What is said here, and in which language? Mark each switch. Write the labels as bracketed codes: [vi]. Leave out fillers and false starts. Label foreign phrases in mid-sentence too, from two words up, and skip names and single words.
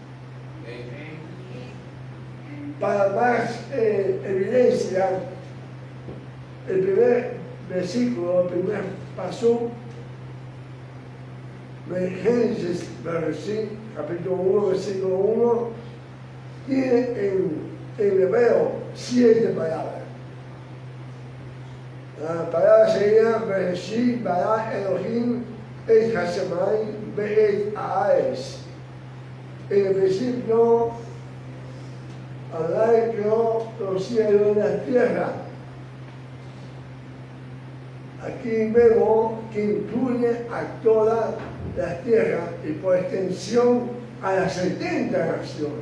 [es] Para más evidencia, el primer versículo, el primer pasú de Génesis, capítulo 1, versículo 1, tiene en hebreo 7 palabras. La palabra sería [he] בראשית ברא אלהים את השמים ואת הארץ. [es] En el principio, Adonai creó los cielos y la tierra. Aquí vemos que incluye a toda la tierra y por extensión a las 70 naciones.